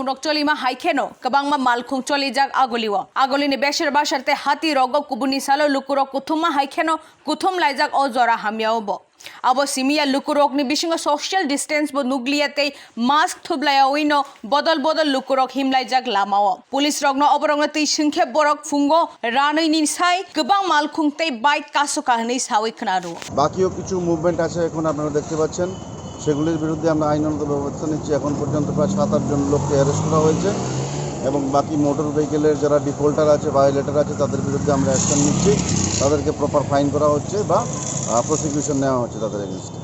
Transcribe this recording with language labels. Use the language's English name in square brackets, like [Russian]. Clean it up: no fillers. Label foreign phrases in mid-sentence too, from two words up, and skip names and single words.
[Kok Borok] rok choli ma haikheno kabang ma malkhung choli jag agoliwa agoli ni besher basharte hati rogo kubuni shala lukuro kuthuma haikheno kuthum laijak o jora hamiaobo abo simia lukurok ni bisingo [English] social distance [Kok Borok] bo nugliate mask thublaya oino bodol lukurok himlaijak lamao police rogno oborongno tei singkhe borok fungo ranoi ni sai gobang malkhung tei bike kaso kahni sawi khnaru [Bangla] বাকিও কিছু মুভমেন্ট আছে এখন আপনারা দেখতে পাচ্ছেন সেগুলির বিরুদ্ধে আমরা আইনানুগ ব্যবস্থা নিচ্ছি এখন পর্যন্ত প্রায় 7-8 জন লোককে অ্যারেস্ট করা হয়েছে এবং বাকি [English] motor vehicle [Bangla] যারা ডিফল্টার আছে ভায়োলেটর আছে তাদের বিরুদ্ধে আমরা অ্যাকশন নিচ্ছি তাদেরকে [English] proper fine [Bangla] করা হচ্ছে বা প্রসিকিউশন নেওয়া হচ্ছে তাদের এগেইনস্টে